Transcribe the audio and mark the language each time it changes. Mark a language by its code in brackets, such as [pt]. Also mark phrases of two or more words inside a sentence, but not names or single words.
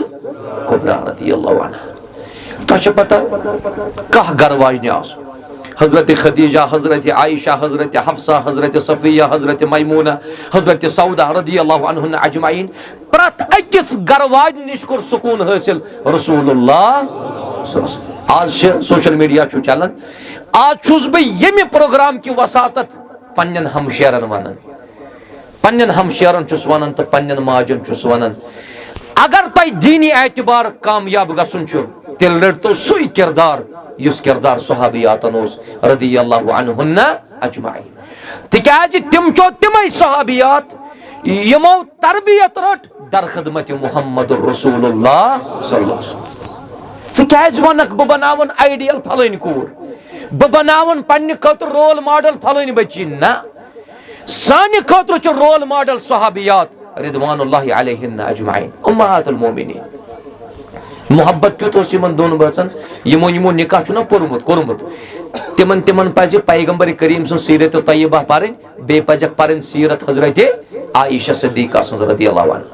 [ks] कुबरा [ar] رضي الله عنها [ks] तो पता कह गरवाजिन हजरत खदीजा, हजरत आयशा, हजरत हफ्सा, हजरत सफिया, हजरत मैमूना, हजरत सौदा [ar] رضي الله عنهن أجمعين [ks] प्रत अकिस गरवाज निश कोर सुकून हासिल रसूलुल्लाह। आज [en] social media [ks] चलन, आज छुस बह यमि प्रोग्राम की वसातत पन्न हमशेरन वनान, पन्न हमशेरन चुस वनान तो पन्न माजन चुस वनान, अगर तुम दीनी एतबार कामयाब गसन तेल रटो सुई किरदार युस किरदार सहाबियातन [ar] رضي الله عنهن أجمعين. [ks] तिकाज तिम चो तिमै सहाबियात यमो तरबियत रट दर खिदमत मुहम्मद [ar] رسول الله صلى الله عليه وسلم. [ks] क्या वनक बह बनावन आइडियल फलन कूर, बह बनावन पन्ने खतर [en] role model [ks] फलन बच्ची, ना सानि खतर [en] role model [ks] सहाबियात [ar] رضوان الله عليهن أجمعين أمهات المؤمنين. [ks] मोहब्बत क्यों इन दोन बचन यमो यमो निकाह चुना पोरमुत कोरमुत तिमन तिमन पज पैगंबर करीम सुन सीरत तय्यबा पढ़न, बे पजक पढ़न सीरत हजरत आयशा सिद्दीका [ar] رضي الله عنها.